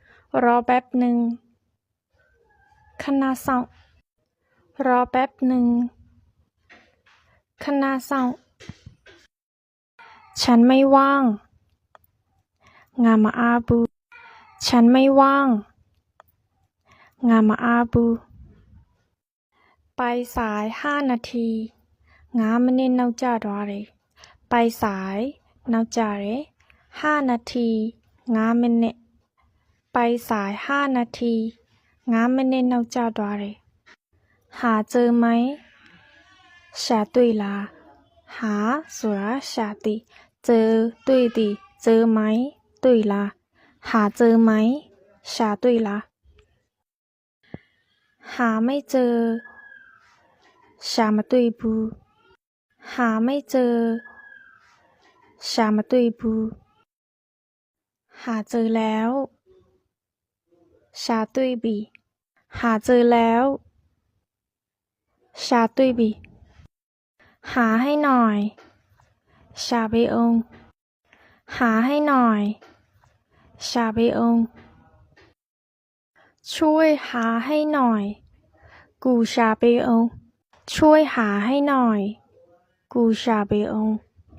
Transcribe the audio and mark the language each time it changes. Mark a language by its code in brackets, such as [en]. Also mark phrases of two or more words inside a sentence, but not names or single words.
[th] รอแป๊บหนึ่งคณะเศร้ารอแป๊บหนึ่งคณะเศร้าฉันไม่ว่างงามาอาบู ฉันไม่ว่างงามาอาบูไปสาย5 นาที5 မိနစ် [my] နောက်ကျသွားတယ် [th] ไปสาย [my] နောက်ကျတယ်5 นาที5 မိနစ် [th] ไปสาย5 นาที [my] 5 မိနစ်နောက်ကျသွားတယ် [th] หาเจอไหม [my] ရှာတွေ့လားหาဆိုတာရှာသည်เจอတွေ့သည် [th] เจอไหม [my] တွေ့လား [th] หาเจอไหม [my] ရှာတွေ့လား [th] หาไม่เจอ [my] ရှာမတွေ့ဘူး [th] หาไม่เจอ [my] ရှာမတွေ့ဘူး [th] หาเจอแล้ว [my] ရှာတွေ့ပြီ [th] หาเจอแล้ว [my] ရှာတွေ့ပြီ [th] หาให้หน่อย [my] ရှာပေးအောင် [th] หาให้หน่อย [my] ရှာပေးအောင် [th] ช่วยหาให้หน่อยกู [my] ရှာပေးအောင် [th] ช่วยหาให้หน่อยกู [my] ရှာပေးအောင်